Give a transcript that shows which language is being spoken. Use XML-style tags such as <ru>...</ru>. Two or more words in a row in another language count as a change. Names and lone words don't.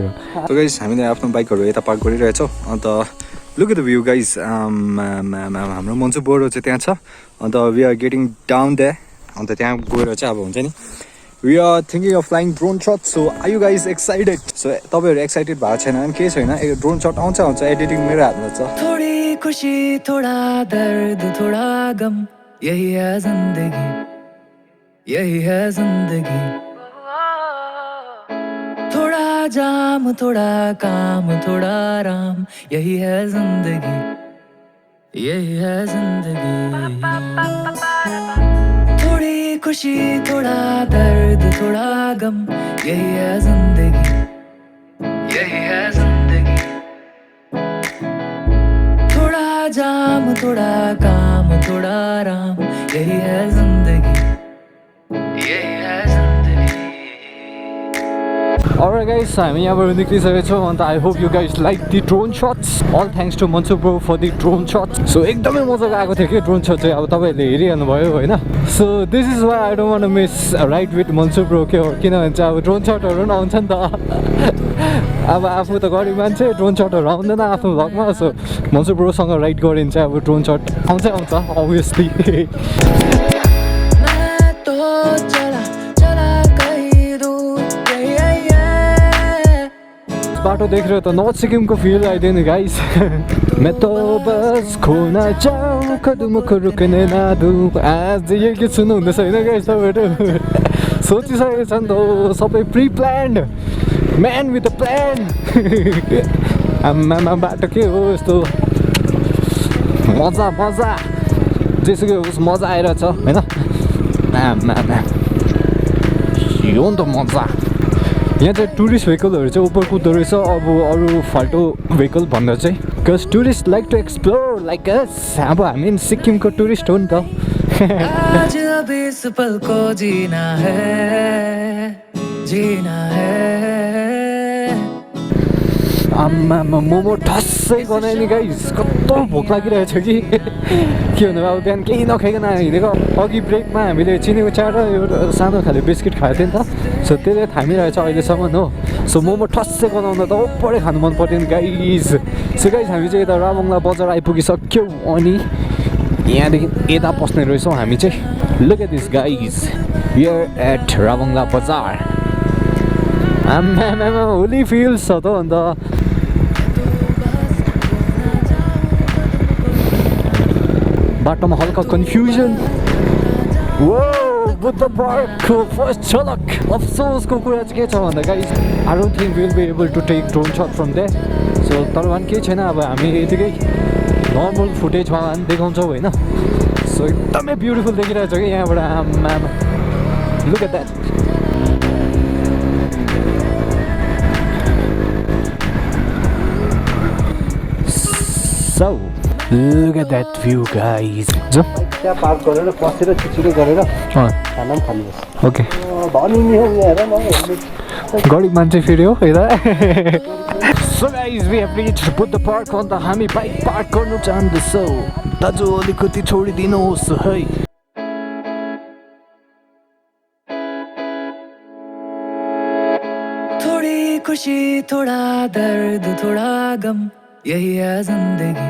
<ne>सो गाइस हामीले आफ्नो बाइकहरू यता पार्क गरिरहेछौँ अन्त</ne> <en>look at the view guys</en> <ne>हाम्रो मन्सु बोर्डो चाहिँ त्यहाँ छ अन्त</ne> <en>we are getting down there</en> <ne>अन्त त्यहाँ गएर चाहिँ अब हुन्छ नि</ne> <en>we are thinking of flying drone shot so are you guys excited</en> <ne>सो तपाईँहरू एक्साइटेड भएको छैन भने केही छैन</ne> <en>drone shot</en> <ne>आउँछ एडिटिङ मेरो हातमा छ</ne> <hi>थोड़ी खुशी थोड़ा दर्द थोड़ा गम यही है जिंदगी यही है जिंदगी थोड़ा जाम थोड़ा काम थोड़ा आराम यही है जिंदगी यही है जिंदगी थोड़ी खुशी थोड़ा दर्द थोड़ा गम यही है जिंदगी यही है जिंदगी थोड़ा जाम थोड़ा काम थोड़ा आराम यही है जिंदगी यही है जिंदगी</hi> <en>Alright guys,</en> <ne>हामी यहाँबाट निक्लिसकेको छौँ अन्त</ne> <en>I hope you guys like the drone shots all thanks to Mansu bro for the drone shots</en> <ne>सो एकदमै मजाको आएको थियो कि</ne> <en>drone shot</en> <ne>चाहिँ अब तपाईँहरूले हेरिहाल्नु भयो होइन</ne> <en>so this is why I don't want to miss ride with Mansu bro</en> <ne>के हो किनभने चाहिँ अब ड्रोन सटहरू पनि आउँछ नि त अब आफू त गरिब मान्छे ड्रोन सटहरू आउँदैन आफ्नो भ्लगमा सो मन्सु ब्रोसँग राइड गऱ्यो भने चाहिँ अब</ne> <en>drone shot</en> <ne>आउँछै आउँछ अभियसली बाटो देखेर त नर्थ सिक्किमको फिल आइदियो नि गाइस</ne> <hi>मैं तो बस खोना चाहूँ कदमको रुकने ना दूँ</hi> <ne>आज यही गीत सुन्नु हुँदैछ होइन गाइस तपाईँहरू सोचिसकेको छ नि त सबै</ne> <en>pre planned man with a plan</en> <ne>आम्मामा बाटो के हो यस्तो मजा मजा जेसुकै होस् मजा आइरहेछ होइन आम्मामा यो नि त मजा यहाँ चाहिँ टुरिस्ट भेहिकलहरू चाहिँ ऊपर कुद्दो रहेछ अब अरू फाल्टो भेहिकल भन्दा चाहिँ</ne> <en>because tourist like to explore like us</en> <ne>अब हामी सिक्किमको टुरिस्ट हो नि त</ne> <hi>आज अब इस पल को जीना है</hi> <ne>आम्मामा मोमो ठस्सै गनायो नि गाइस कस्तो भोक लागिरहेको छ कि के भन्नु अब बिहान केही नखाइकन हिँडेको अघि ब्रेकमा हामीले चिनेको चिया र एउटा सानो खाले बिस्किट खाएको थियो नि त सो त्यसले थामिरहेको छ अहिलेसम्म हो सो मोमो ठस्सै गनाउँदा त ओपरै खानु मन पर्थ्यो नि गाइस सो गाइस हामी चाहिँ यता रामङला बजार आइपुगिसक्यौँ अनि यहाँदेखि यता पस्ने रहेछौँ हामी चाहिँ</ne> <en>look at this guys we are at Ramangla bazaar</en> <ne>आम्मामा</ne> <en>holy feels</en> <ne>छ त अन्त बाटोमा हल्का कन्फ्युजन वो बुद्ध पार्कको फर्स्ट झलक अफसोसको कुरा चाहिँ के छ भन्दा</ne> <en>guys I don't think will be able to take drone shot from there so</en> <ne>तर पनि केही छैन अब हामी यतिकै नर्मल फुटेजमा पनि देखाउँछौँ होइन सो एकदमै ब्युटिफुल देखिरहेको छ कि यहाँबाट आमा</ne> <en>look at that So, look at that view, guys.</en> <ne>जो त्यहाँ पार्क गरेर बसेर छिटो गरेर खाना पनि खानुपर्छ ओके धनी नि हो हेर न गरिब मान्छे फेरि हो यता</ne> <en>So guys, we have reached</en> <ne>बुद्ध पार्क अन्त हामी बाइक पार्क गर्नु चाहँदैछौँ दाजु अलिकति छोडिदिनुहोस् है</ne> <hi>थोड़ी खुशी थोड़ा दर्द थोड़ा गम यही है जिंदगी</hi>